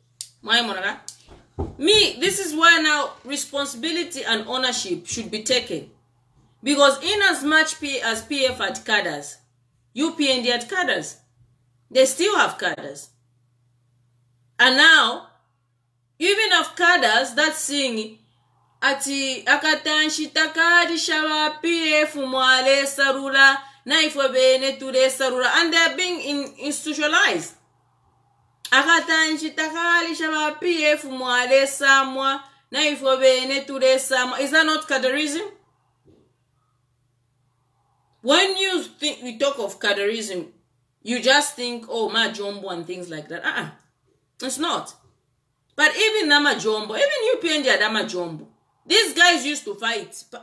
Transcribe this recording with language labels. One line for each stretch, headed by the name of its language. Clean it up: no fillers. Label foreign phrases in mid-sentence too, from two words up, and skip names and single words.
English: Me, this is where now responsibility and ownership should be taken. Because in as much as PF had cadres, UPND had cadres. They still have cadres. And now, even of cadres that sing
Bemba: ati akatanshi takadi shaba PF mwale sarula naifwe bene ture sarula,
English: and they're being institutionalized.
Bemba: Akatanshi takadi shaba PF mwale samwa naifwe bene ture samwa.
English: Is that not cadreism? When you think we talk of cadreism, you just think, oh, ma jombo and things like that. It's not. But even Nama Jombo, even UPND and Nama Jombo, these guys used to fight.